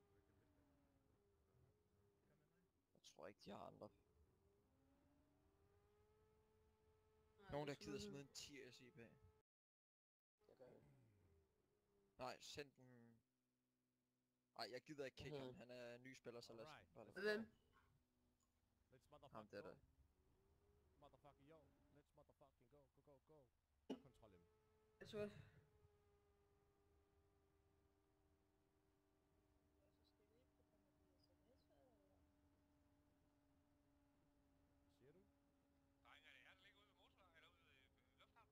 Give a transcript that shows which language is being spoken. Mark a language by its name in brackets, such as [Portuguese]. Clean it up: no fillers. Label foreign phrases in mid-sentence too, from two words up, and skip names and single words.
[Danish] Jeg tror ikke, de har andre. Nogen, der gider smide en 10 SIP. Det gør jeg. Nej, send den... Nej, jeg gider ikke kigge ham. Han er ny spiller, så lad os bare lade. Hvem? [English] Let's motherfucking [Danish] Ham der [English] go. [Danish] der. [English] Motherfucking yo. Let's motherfucking go. Go. [Danish] Kontrol dem. Jeg tror... Siger du? Drenge, er det her, der ligger ude ved motorvejen eller ude ved lufthavnen?